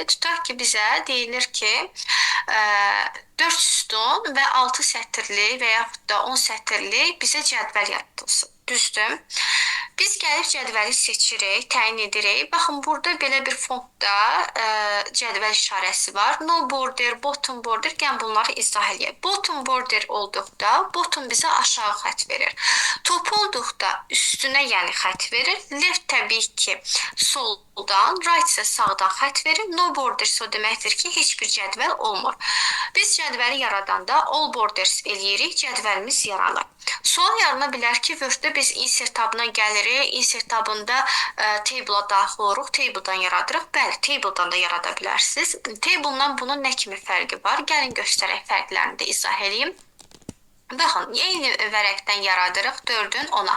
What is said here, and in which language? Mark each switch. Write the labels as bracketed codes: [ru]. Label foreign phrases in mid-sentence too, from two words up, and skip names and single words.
[az] Tutaq ki, bizə deyilir ki, 4 sütun və 6 sətirli və yaxud da 10 sətirli bizə cədvəl yaradılsın. Düzdür? Biz gəlib cədvəli seçirik, təyin edirik. Baxın, burada belə bir fondda cədvəl işarəsi var. [en] No border, bottom border, [az] gəlin bunları izah edək. [en] Bottom border [az] olduqda, bottom bizə aşağı xətt verir. Top olduqda üstünə, yəni xətt verir. Left təbii ki, soldan, right isə sağdan xətt verir. [en] No borders [az] o deməkdir ki, heç bir cədvəl olmur. Biz cədvəli yaradanda [en] all borders [az] eləyirik, cədvəlimiz yaranır. Sual yarana bilər ki, Word-də biz insert tabına gəlirik, insert tabında table-a daxil oluruq, table-dan yaradırıq. Bəli, table-dan da yarada bilərsiniz. Table-dan bunun nə kimi fərqi var? Gəlin göstərək, fərqlərini də izah edeyim. Baxın, eyni vərəqdən yaradırıq 4-ün 10-a.